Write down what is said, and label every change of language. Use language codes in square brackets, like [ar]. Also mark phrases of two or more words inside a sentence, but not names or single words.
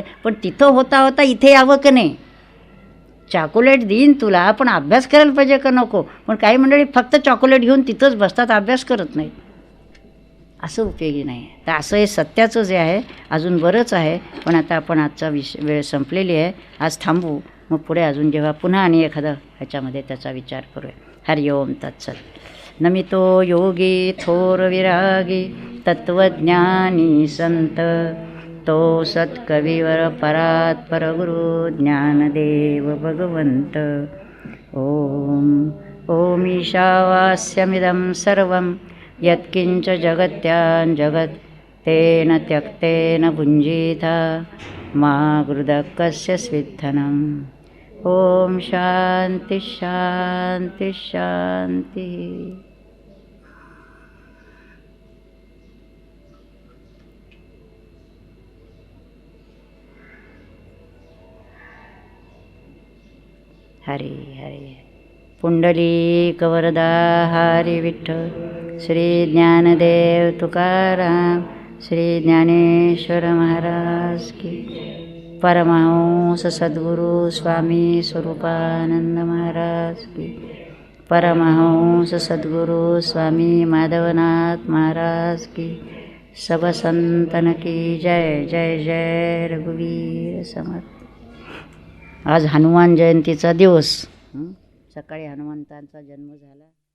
[mr] पण तिथं होता होता इथे यावं का नाही? चॉकोलेट देईन तुला, पण अभ्यास करायला पाहिजे का नको? पण काही मंडळी फक्त चॉकोलेट घेऊन तिथंच बसतात, अभ्यास करत नाहीत. असं उपयोगी नाही. तर असं हे सत्याचं जे आहे अजून बरंच आहे. पण आता आपण आजचा वेळ संपलेली आहे. आज थांबू, मग पुढे अजून जेव्हा पुन्हा आणि एखादं ह्याच्यामध्ये त्याचा विचार करूया. [sa] हरि ओम तत्सत. [mr] नमितो योगी थोर विरागी तत्वज्ञानी संत, तो सत्कविवर परात्पर गुरु ज्ञानदेव भगवंत. [sa] ओम ओम ईशावास्यमिदं सर्वं यत्किंच जगत्यां जगत् तेन त्यक्तेन भुञ्जीथा मा गृदकस्य स्विद्धनम्. ओम शांति शांति शांति. [mr] हरी हरी. पुंडलिक वरदा हरी विठ्ठल. श्री ज्ञानदेव तुकाराम श्री ज्ञानेश्वर महाराज की. परमहंस सद्गुरु स्वामी स्वरूपानंद महाराज की. परमहंस सद्गुरु स्वामी माधवनाथ महाराज की. [hi] सब संतन की जय. [mr] जय जय रघुवीर समर्थ. आज हनुमान जयंतीचा दिवस. सकाळी हनुमंतांचा जन्म झाला.